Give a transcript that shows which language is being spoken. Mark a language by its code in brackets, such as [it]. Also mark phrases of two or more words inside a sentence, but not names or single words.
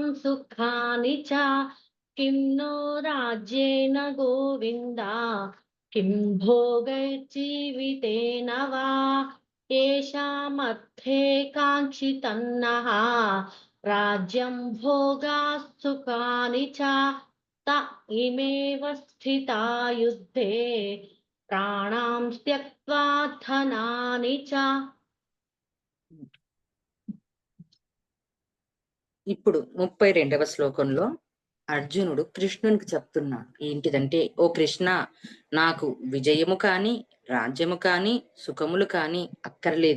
[sa] सुखानि च किं नो राज्येन गोविन्द किं भोगैर्जीवितेन वा येषामर्थे काङ्क्षितन्नः राज्यं भोगाः सुखानि च त इमेव स्थिता युद्धे प्राणां त्यक्त्वा धनानि च. [te] ఇప్పుడు 32వ శ్లోకంలో అర్జునుడు కృష్ణునికి చెప్తున్నాడు ఏంటిదంటే, ఓ కృష్ణ, నాకు విజయము కాని రాజ్యము కాని సుఖములు కాని అక్కర్లేదు.